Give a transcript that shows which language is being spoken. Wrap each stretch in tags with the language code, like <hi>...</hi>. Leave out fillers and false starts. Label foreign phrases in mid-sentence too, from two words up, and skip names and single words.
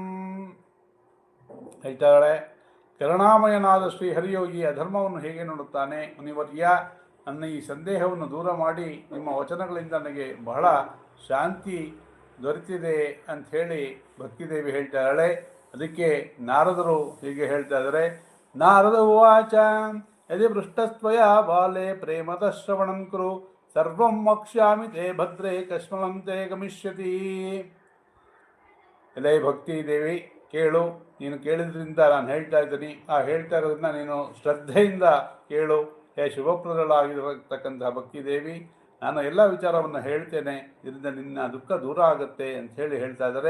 <kn>ಹೇಳ್ತಾಳೆ, ಕರುಣಾಮಯನಾದ ಶ್ರೀ ಹರಿಯೋಗಿ ಅಧರ್ಮವನ್ನು ಹೇಗೆ ನೋಡುತ್ತಾನೆ ಮುನಿವರ್ಯ, ನನ್ನ ಈ ಸಂದೇಹವನ್ನು ದೂರ ಮಾಡಿ ನಿಮ್ಮ ವಚನಗಳಿಂದ ನನಗೆ ಬಹಳ ಶಾಂತಿ ದೊರೆತಿದೆ ಅಂಥೇಳಿ ಭಕ್ತಿದೇವಿ ಹೇಳ್ತಾಳೆ. ಅದಕ್ಕೆ ನಾರದರು ಹೀಗೆ ಹೇಳ್ತಾ ಇದ್ದಾರೆ.</kn> <sa>ನಾರದ ಉವಾಚ ಯದಿ ಪೃಷ್ಟಸ್ತ್ವಯ ಬಾಲೆ ಪ್ರೇಮತಃ ಶ್ರವಣಂ ಕುರು ಸರ್ವಂ ವಕ್ಷ್ಯಾಮಿ ತೇ ಭದ್ರೇ ಕಶ್ಮಲಂ ತೇ ಗಮಿಷ್ಯತಿ.</sa> <kn>ಎಲೆ ಭಕ್ತಿದೇವಿ ಕೇಳು, ನೀನು ಕೇಳಿದ್ರಿಂದ ನಾನು ಹೇಳ್ತಾ ಇದ್ದೀನಿ, ಆ ಹೇಳ್ತಾ ಇರೋದನ್ನ ನೀನು ಶ್ರದ್ಧೆಯಿಂದ ಕೇಳು. ಹೇ ಶುಭಪ್ರದಳಾಗಿರತಕ್ಕಂತಹ ಭಕ್ತಿದೇವಿ, ನಾನು ಎಲ್ಲ ವಿಚಾರವನ್ನು ಹೇಳ್ತೇನೆ, ಇದರಿಂದ ನಿನ್ನ ದುಃಖ ದೂರ ಆಗುತ್ತೆ ಅಂಥೇಳಿ ಹೇಳ್ತಾ ಇದ್ದಾರೆ.</kn>